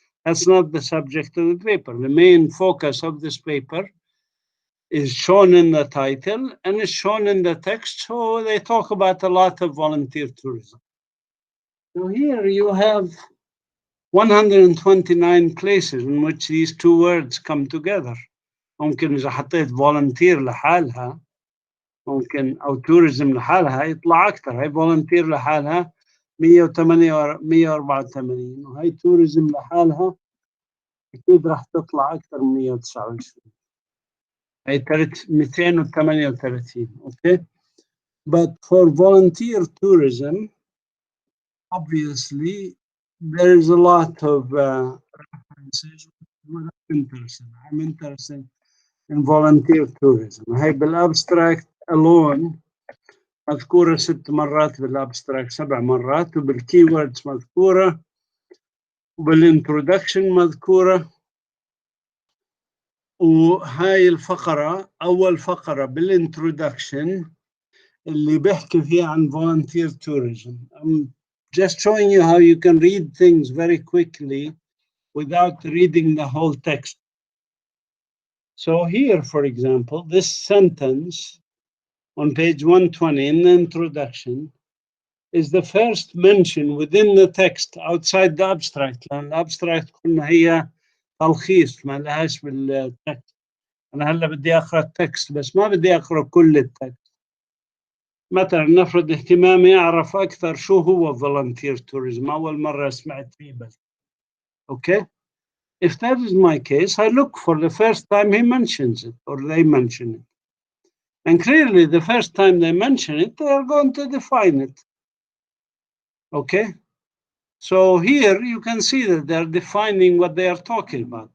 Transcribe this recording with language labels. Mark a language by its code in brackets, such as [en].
[en] That's not the subject of the paper. The main focus of this paper is shown in the title and is shown in the text. So they talk about a lot of volunteer tourism. So here you have 129 places in which these two words come together. [ar] ممكن إذا حطيت volunteer لحالها ممكن أو tourism لحالها يطلع أكثر. هاي volunteer لحالها 184 وهي tourism لحالها أكيد راح تطلع أكثر من 129. هي 238. Okay. [en] But for volunteer tourism, obviously, there is a lot of references. I'm interested in volunteer tourism. [ar] هي بالابستراكت alone مذكورة 6 مرات بالابستراكت 7 مرات وبالكي ووردز مذكورة وبالintroduction مذكورة. وهاي الفقرة أول فقرة بالintroduction اللي بيحكي فيها عن volunteer tourism. [en] I'm just showing you how you can read things very quickly without reading the whole text. So here, for example, this sentence on page 120 in the introduction is the first mention within the text outside the abstract. [ar] لأن الابستراكت قلنا هي تلخيص ما لهاش بالتكست. أنا هلا بدي أقرأ التكست بس ما بدي أقرأ كل التكست. مثلا نفرض اهتمامي أعرف أكثر شو هو volunteer tourism. أول مرة سمعت فيه بس. Okay? [en] If that is my case, I look for the first time he mentions it or they mention it. And clearly, the first time they mention it, they are going to define it. Okay? So here you can see that they're defining what they are talking about.